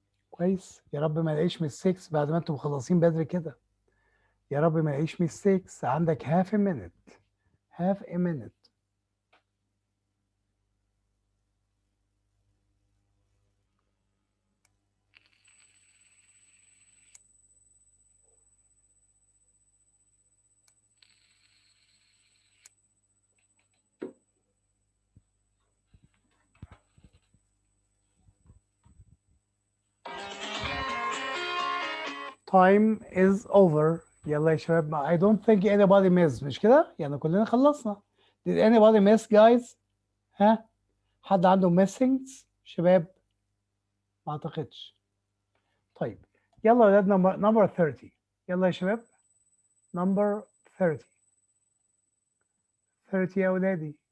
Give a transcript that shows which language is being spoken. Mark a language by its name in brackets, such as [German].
[Arabic] كويس، يا رب ما الاقيش ميستيكس بعد ما انتم مخلصين بدري كده. يا رب ما الاقيش ميستيكس. [English] عندك half a minute. half a minute. Time is over. [Arabic] يلا يا شباب. [English] I don't think anybody missed. [Arabic] مش كده؟ يعني كلنا خلصنا. [English] Did anybody miss guys؟ [Arabic] ها؟ حد عنده missings؟ شباب؟ ما اعتقدش. طيب يلا يا ولاد number 30. يلا يا شباب. number 30. 30 يا ولادي.